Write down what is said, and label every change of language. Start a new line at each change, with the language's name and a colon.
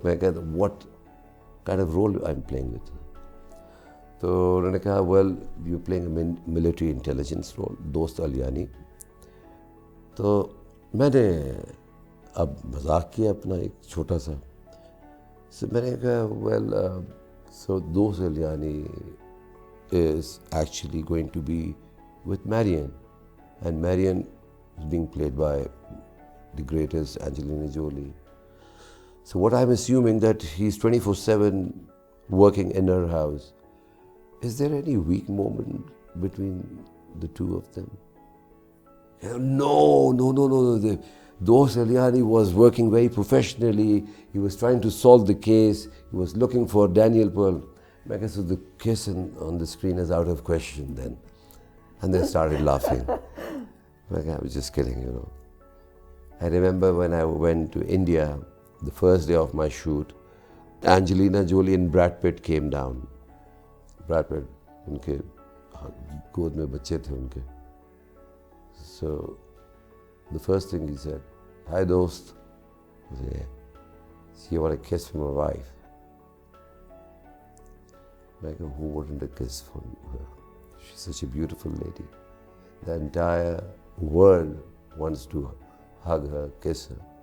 Urdu: میں کہتا
English: What kind of role I am playing with.
Urdu: تو انہوں نے کہا
English: Well you playing a military intelligence role, Dost Alyani.
Urdu: تو میں نے اب مذاق کیا اپنا ایک چھوٹا سا. میں نے کہا
English: Well so Dost Alyani is actually going to be with Marion, and Marion is being played by the greatest Angelina Jolie. So what I'm assuming that he's 24/7 working in her house. Is there any weak moment between the two of them? No. Dost Alyani was working very professionally. He was trying to solve the case. He was looking for Daniel Pearl. I guess so the kiss on the screen is out of question then. And they started laughing. I was just kidding, you know. I remember when I went to India, the first day of my shoot, Angelina Jolie and Brad Pitt came down.
Urdu: Brad Pitt, ان کے گود میں بچے تھے ان کے.
English: So the first thing he said, hi dost. I said, yeah. So you want a kiss from my wife? I go, who wouldn't a kiss from her? She's such a beautiful lady. The entire world wants to hug her, kiss her.